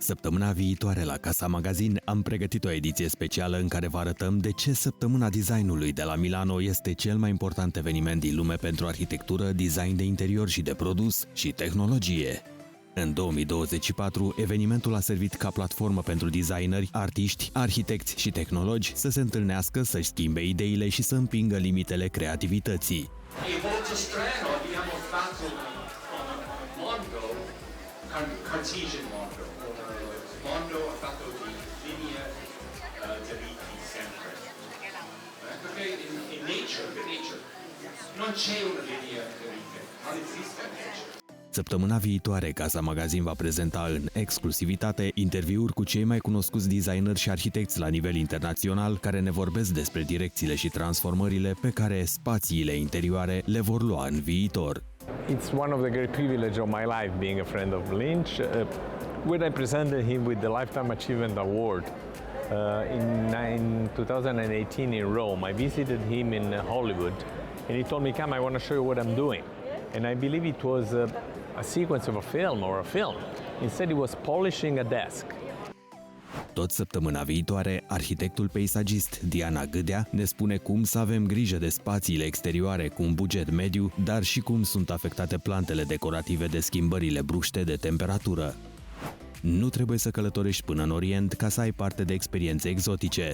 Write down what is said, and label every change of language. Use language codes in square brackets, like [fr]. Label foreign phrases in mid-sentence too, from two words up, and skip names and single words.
[ro] Săptămâna viitoare la Casa Magazin am pregătit o ediție specială în care vă arătăm de ce Săptămâna Designului de la Milano este cel mai important eveniment din lume pentru arhitectură, design de interior și de produs și tehnologie. În 2024, evenimentul a servit ca platformă pentru designeri, artiști, arhitecți și tehnologi să se întâlnească, să-și schimbe ideile și să împingă limitele creativității. [it] Mondo ha fatto di linea dritti sempre, perché in nature non c'è una linea dritta, non esiste nature. [ro] Săptămâna viitoare, Casa Magazin va prezenta în exclusivitate interviuri cu cei mai cunoscuți designeri și arhitecți la nivel internațional care ne vorbesc despre direcțiile și transformările pe care spațiile interioare le vor lua în viitor. [en] It's one of the great privileges of my life being a friend of Lynch. When I presented him with the Lifetime Achievement Award in 2018 in Rome, I visited him in Hollywood and he told me, "Come, I want to show you what I'm doing." And I believe it was a sequence of a film or a film. Instead, he was polishing a desk. [ro] Tot săptămâna viitoare, arhitectul peisagist Diana Gâdea ne spune cum să avem grijă de spațiile exterioare cu un buget mediu, dar și cum sunt afectate plantele decorative de schimbările bruște de temperatură. Nu trebuie să călătorești până în Orient ca să ai parte de experiențe exotice.